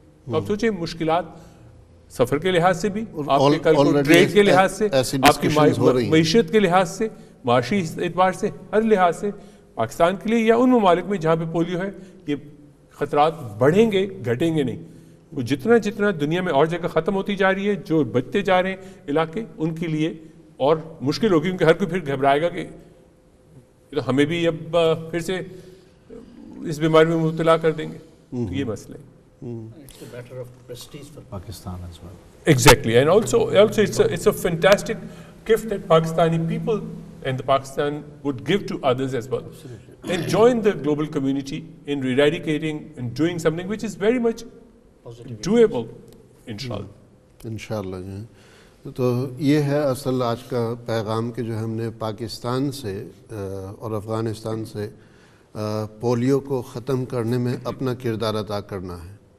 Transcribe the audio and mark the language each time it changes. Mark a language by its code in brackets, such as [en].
[ur] تو آپ سوچیں مشکلات سفر کے لحاظ سے بھی, آپ کے کل کو ٹریڈ کے لحاظ سے, آپ کی معیشت کے لحاظ سے, معاشی اعتبار سے, ہر لحاظ سے پاکستان کے لیے یا ان ممالک میں جہاں پہ پولیو ہے یہ خطرات بڑھیں گے, گھٹیں گے نہیں. وہ جتنا دنیا میں اور جگہ ختم ہوتی جا رہی ہے, جو بچتے جا رہے ہیں علاقے, ان کے لیے اور مشکل ہوگی, کیونکہ ہر کوئی پھر گھبرائے گا کہ تو ہمیں بھی اب پھر سے اس بیماری میں مبتلا کر دیں گے. تو یہ مسئلہ ہے. [en] It's a matter of prestige for Pakistan as well. Exactly, and also it's a fantastic gift that Pakistani people and the Pakistan would give to others as well. Absolutely. And join the global community in eradicating and doing something which is very much doable, inshallah. [ur] انشاءاللہ جو ہے. تو یہ ہے اصل آج کا پیغام کہ جو ہم نے پاکستان سے اور افغانستان سے پولیو کو ختم کرنے میں اپنا کردار ادا کرنا ہے.